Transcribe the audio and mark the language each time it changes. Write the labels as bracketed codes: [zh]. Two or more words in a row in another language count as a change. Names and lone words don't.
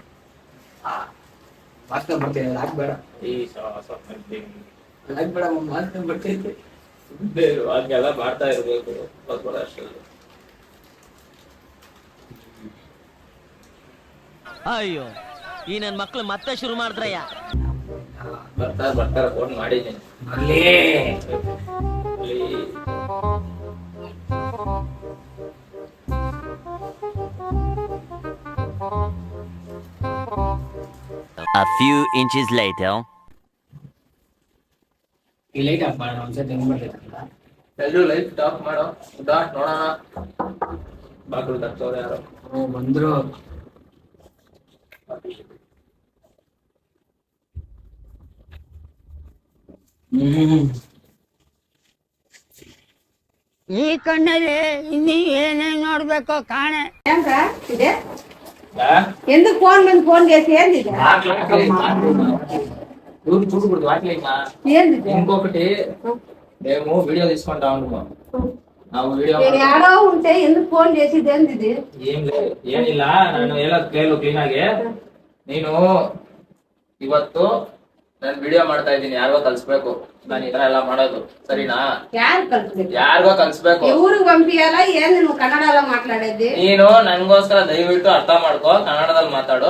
[kn] ಮಾಸ್ಕ್ ಬರ್ತೀನಿ, ಲಾಕ್ ಬೇಡ, ಲಾಕ್ ಬೇಡ, ಮಾಸ್ಕ್ ಬರ್ತೈತೆ. ಹಂಗೆಲ್ಲ ಮಾಡ್ತಾ ಇರ್ಬೇಕು ಅಷ್ಟರಲ್ಲಿ. ಅಯ್ಯೋ, ಈ ನನ್ ಮಕ್ಳು ಮತ್ತೆ ಶುರು ಮಾಡಿದ್ರಯ್ಯ. ಬರ್ತಾರ ಫೋನ್ ಮಾಡಿದ್ದೀನಿ. [en] A few inches later. [kn] ಈ ಲೈಟ್ ಆಫ್ ಮಾಡೋಣ ಒಂದ್ಸತಿ ಹೆಂಗ್ ಬರ್ತೈತಂತ. ಎಲ್ಲರೂ ಲೈಟ್ ಆಫ್ ಮಾಡೋ. ನೋಡೋಣ. ಬಾಗಿಲು ತಟ್ಟೋರು ಯಾರು ಬಂದ್ರು. ಈ ಕಣ್ಣಲ್ಲಿ ಇನ್ನೀ ಏನೇನ್ ನೋಡ್ಬೇಕು ಕಾಣೆ. [te] ఎందుకు ఫోన్ మీద ఫోన్ చేసి ఏంది ఇంకొకటి మేము వీడియో తీసుకుంటా ఉన్నాము. ಯಾರೋ ఉంటే ఎందుకు ఫోన్ చేసిది ఏంది? ఏం లేదు, [kn] ಏನಿಲ್ಲ. ನಾನು ಹೇಳೋದು ಕೇಳು ಕ್ಲೀನ್ ಆಗಿ. ನೀನು ಇವತ್ತು ನಾನು ವಿಡಿಯೋ ಮಾಡ್ತಾ ಇದ್ದೀನಿ. ಯಾರಿಗೋ ಕಲ್ಸ್ಬೇಕು ನಾನು ಈ ತರ ಎಲ್ಲ ಮಾಡೋದು, ಸರಿನಾ? ಯಾರಿಗೋ ಕಲ್ಸ್ಬೇಕು. ಊರಿಗೆ పంపియాలా ಏನು? [te] నువ్వు కన్నడలో [kn] ಮಾತಾಡೋದು. ನೀನು ನನ್ಗೋಸ್ಕರ ದಯವಿಟ್ಟು ಅರ್ಥ ಮಾಡ್ಕೋ, ಕನ್ನಡದಲ್ಲಿ ಮಾತಾಡು.